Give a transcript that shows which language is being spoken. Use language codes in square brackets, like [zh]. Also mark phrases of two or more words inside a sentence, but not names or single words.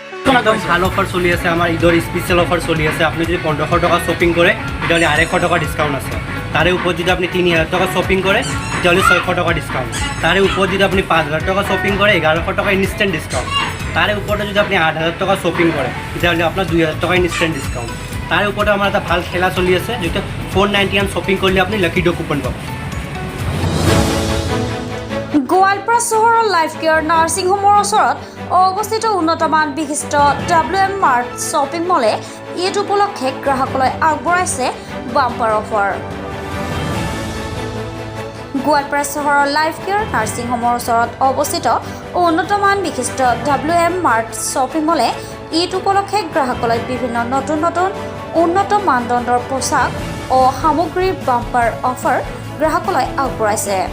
[bn] একদম ভালো অফার চলি আছে আমার ঈদর [en] special offer [bn] চলি আছে আপনি যদি 1500 টাকা শপিং করে তাহলে 250 টাকা ডিসকাউন্ট আছে তার উপর যদি আপনি 3000 টাকা শপিং করে তাহলে 600 টাকা ডিসকাউন্ট তার উপর যদি আপনি 5000 টাকা শপিং করে 1100 টাকা [en] instant discount [bn] তার উপরে যদি আপনি 8000 টাকা শপিং করে তাহলে আপনার 2000 টাকা [en] instant discount [bn] তার উপরে আমার একটা ভাল খেলা চলি আছে যেটা 491 শপিং করলে আপনি [en] lucky draw coupon [bn] পাবেন [as] গোৱালপাৰা চহৰৰ লাইফ কেয়াৰ নাৰ্ছিং হোমৰ ওচৰত অৱস্থিত উন্নতমান বিশিষ্ট WM মাৰ্ট শ্বপিং মলে ঈদ উপলক্ষে গ্ৰাহকলৈ আগবঢ়াইছে [en] bumper offer [as] গোৱালপাৰা চহৰৰ লাইফ কেয়াৰ নাৰ্ছিং হোমৰ ওচৰত অৱস্থিত উন্নতমান বিশিষ্ট WM মাৰ্ট শ্বপিং মলে ঈদ উপলক্ষে গ্ৰাহকলৈ বিভিন্ন নতুন উন্নত মানদণ্ডৰ পোচাক আৰু সামগ্ৰীৰ [en] bumper offer [as] গ্ৰাহকলৈ আগবঢ়াইছে